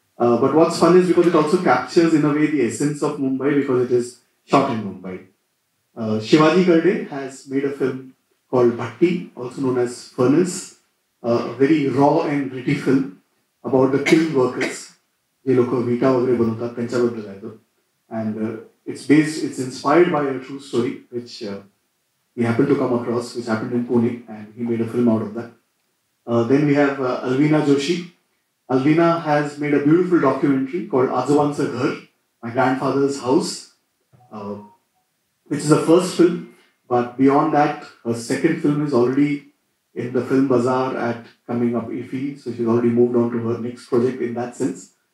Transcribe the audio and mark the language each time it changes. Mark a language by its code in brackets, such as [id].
[en] But what's fun is because it also captures in a way the essence of Mumbai because it is shot in Mumbai. Shivaji Karde has made a film called Bhatti, also known as Furnace, a very raw and gritty film about the kiln workers. [mr] जे लोक विटा वगैरे बनवतात त्यांच्याबद्दल आहे तो. [en] And it's inspired by a true story which he happened to come across, which happened in Pune, and he made a film out of that. Then we have Alvina Joshi. Alvina has made a beautiful documentary called Ajawansa Ghar, My Grandfather's House, which is a first film, but beyond that, her second film is already in the Film Bazaar at coming up IFFI, so she's already moved on to her next project in that sense.